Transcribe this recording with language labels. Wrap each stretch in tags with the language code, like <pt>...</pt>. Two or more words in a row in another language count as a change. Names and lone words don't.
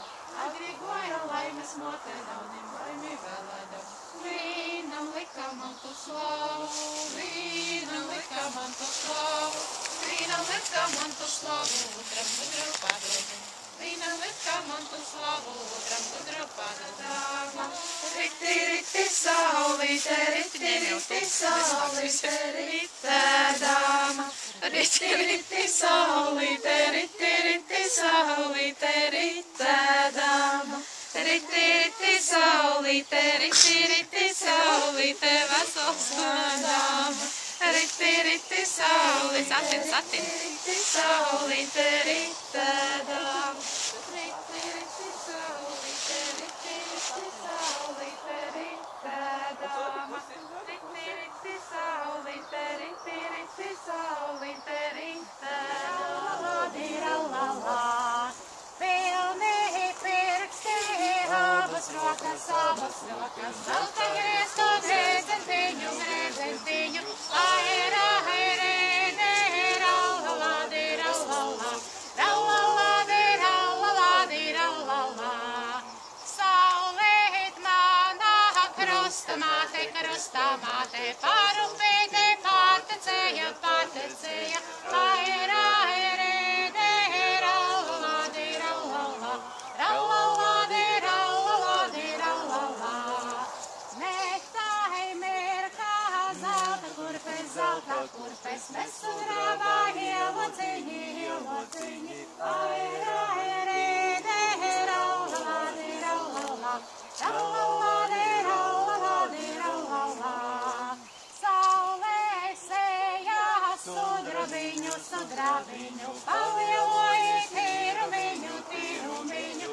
<ltg>Agri goja laimes mote, naudim laimi vēlēdam. Vīnam lika man tu slavu, vīnam lika man tu slavu, vīnam lika man tu slavu, otram gudru padodam. Vīnam lika man tu slavu, otram gudru padodam.</ltg> <lv>Riti, riti, saulīte, riti, riti, saulīte, ritēdama. Riti, riti, saulīte, riti, riti, saulīte, ritēdama. Riti, riti, saulīte, riti, riti, saulīte, vesels dāma. Riti, riti, saulīte, satin, satin. Riti, saulīte, ritēdama. Riti, riti, saulīte, riti, riti, saulīte, ritēdama. Riti, riti, saulīte, riti, riti, saulīte, ritēdama. Diralala, pilni pirksti, abas rokas, zelta griestu, grezentiņu, grezentiņu. Aira, airene, rallala, diralala, rallala, diralala, diralala. Saulīt manā krustamāte, krustamāte, parupīte, pārtecēja, pārtecēja. Aira, airene, rallala, diralala, rallala, diralala, diralala. Nektai mirkā zelta kurpes, mēs sugrāvā ielociņi, ielociņi. Aira, airene, rallala, diralala, rallala, diralala, diralala. Saulē sejā sudrabiņu, sudrabiņu, palieloji tīrumiņu, tīrumiņu.</lv>